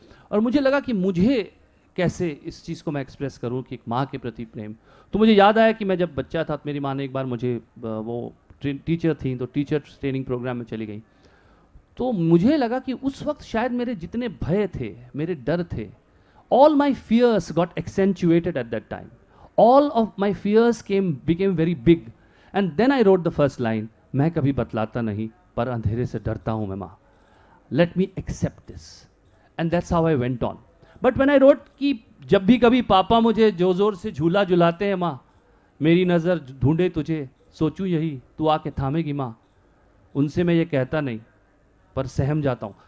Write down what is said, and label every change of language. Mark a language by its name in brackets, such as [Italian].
[Hindi] और मुझे लगा कि मुझे कैसे इस चीज़ को मैं एक्सप्रेस करूं कि एक माँ के प्रति प्रेम। तो मुझे याद आया कि मैं जब बच्चा था तो मेरी माँ ने एक बार मुझे, वो टीचर थी, तो टीचर ट्रेनिंग प्रोग्राम में चली गई, तो मुझे लगा कि उस वक्त शायद मेरे जितने भय थे, मेरे डर थे, [English] all my fears got accentuated at that time. All of my fears became very big. And then I wrote the first line, [Hindi] मैं कभी बतलाता नहीं, पर अंधेरे से डरता हूँ मैं माँ. [English] Let me accept this. And that's how I went on. But when I wrote [Hindi] कि जब भी कभी पापा मुझे जोर जोर से झूला झुलाते हैं माँ, मेरी नज़र ढूंढे तुझे, सोचूं यही तू आके थामेगी माँ, उनसे मैं ये कहता नहीं पर सहम जाता हूँ।